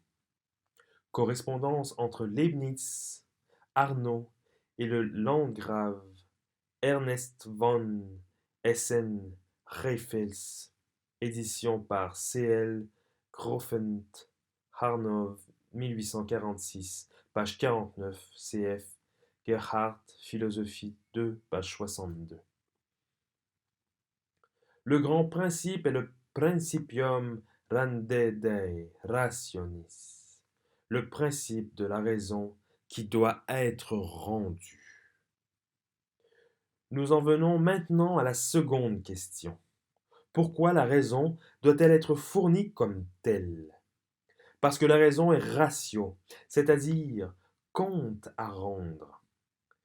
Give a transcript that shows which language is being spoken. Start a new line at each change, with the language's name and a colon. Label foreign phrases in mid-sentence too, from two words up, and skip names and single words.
French: Correspondance entre Leibniz, Arnaud et le landgrave Ernest von Essen-Rehfels, édition par C.L. Grofent, Harnov, 1846, page 49, cf. Gerhardt, Philosophie 2, page 62. Le grand principe est le
Latin: principium randedae rationis,
French: le principe de la raison qui doit être rendu. Nous en venons maintenant à la seconde question. Pourquoi la raison doit-elle être fournie comme telle? Parce que la raison est ratio, c'est-à-dire compte à rendre.